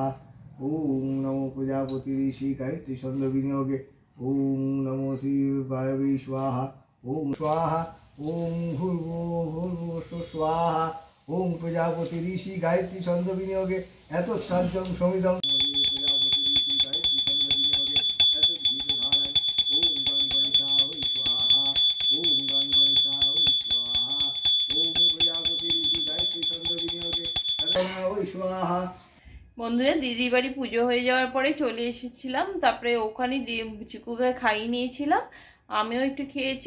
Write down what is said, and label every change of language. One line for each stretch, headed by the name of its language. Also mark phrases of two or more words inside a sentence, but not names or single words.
Sanskrit: ओम नमो प्रजापति ऋषि गायत्री छंद विनियोगे ओम नमो श्री वायवे स्वाहा। ओम स्वाहा। ओम भूर्भुवः स्वाहा। ओम प्रजापति ऋषि गायत्री छंद विनियोगे एत साज्यं समिदं
Bangla: বন্ধুরা দিদির বাড়ি পুজো হয়ে যাওয়ার পরে চলে এসেছিলাম, তারপরে ওখানে চিকুকে খাইয়ে নিয়েছিলাম, আমিও একটু খেয়েছি।